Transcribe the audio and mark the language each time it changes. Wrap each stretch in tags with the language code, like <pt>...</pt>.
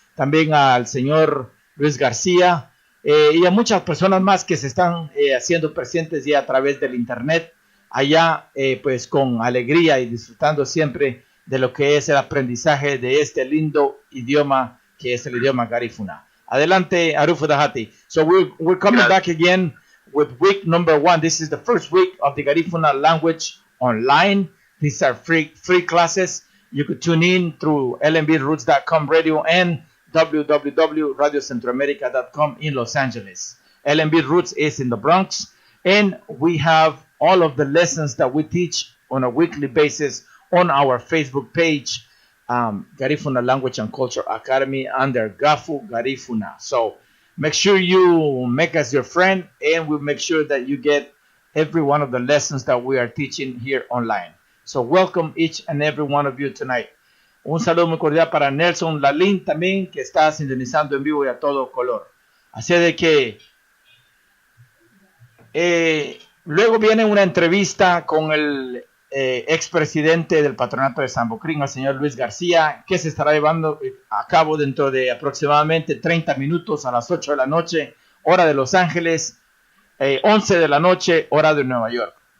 <es>También al señor Luis García y a muchas personas más que se están haciendo presentes ya a través del internet allá, pues con alegría y disfrutando siempre de lo que es el aprendizaje de este lindo idioma que es el idioma garífuna. Adelante, Aruf Dahati.</es> <en>So we're coming back again with week number 1. This is the first week of the Garifuna language online. These are free classes. You could tune in through lmbroots.com radio and www.radiocentroamerica.com in Los Angeles. LMB Roots is in the Bronx, and we have all of the lessons that we teach on a weekly basis on our Facebook page, Garifuna Language and Culture Academy under Gafu Garifuna. So make sure you make us your friend, and we'll make sure that you get every one of the lessons that we are teaching here online. So welcome each and every one of you tonight.</en> <es>Un saludo muy cordial para Nelson Lalín también, que está sintonizando en vivo y a todo color. Así de que luego viene una entrevista con el expresidente del patronato de Sambo Creek, el señor Luis García, que se estará llevando a cabo dentro de aproximadamente 30 minutos a las 8 de la noche, hora de Los Ángeles, 11 de la noche, hora de Nueva York.</es>